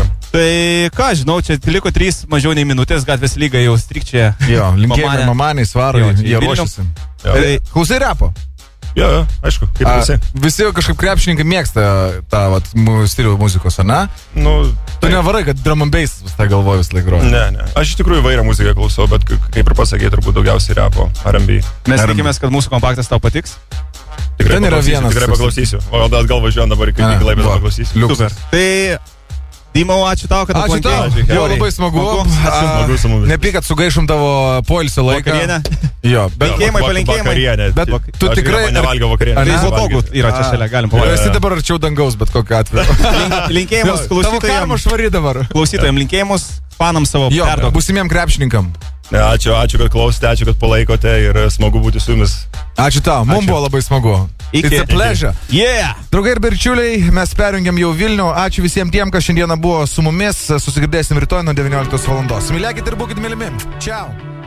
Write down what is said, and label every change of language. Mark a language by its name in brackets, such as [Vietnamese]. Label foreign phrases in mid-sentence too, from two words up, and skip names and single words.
[Lithuanian] Tai ką, žinau, čia liko 3 mažiau nei minutės, gatvės lyga jau strikčia. Jo, linkėjame mamanai, svarui, jie ruošiasi. Tai klausai repo? Jo, aišku, kaip visi. Visi kažkaip krepšininkai mėgsta tą stilių muzikos, ar ne? Nu, tu nevarai, kad [English] drum and bass [Lithuanian] vis tą galvoju vis laik groja. Ne. Aš iš tikrųjų įvairią muziką klausau, bet kaip ir pasakė, turbūt daugiausiai repo, R&B. Mes tikimės, kad mūsų kompaktas tau patiks. Tikrai paklausysiu. O atgal važiuojant dabar, kai tik laimės paklausysiu. Super. Tai Dimau, ačiū tau, kad aplankėjai. Jo, labai smagu. Nepyk, kad sugaišom tavo poilsio laiką. Vakarienę. Jo, bet vakarienė. Bet tu tikrai nevalgiau vakarienę. Tai patogu yra čia šalia, galim pavalgyti. Esi dabar arčiau dangaus, bet kokiu atveju. Linkėjimus klausytojams. Tavo karma švari dabar. Klausytojams linkėjimus, fanams savo perduok. Būsimiem krepšininkam. Ačiū, kad klausėte, ačiū, kad palaikote ir smagu būti su jumis. Ačiū tau, mums buvo labai smagu. [English] It's a pleasure. Yeah. [Lithuanian] Draugai ir bičiuliai, mes perjungiam jau Vilnių. Ačiū visiems tiem, kas šiandieną buvo su mumis. Susigirdėsim rytoj nuo 19 val. Mylėkit ir būkit mylimi. Čiau.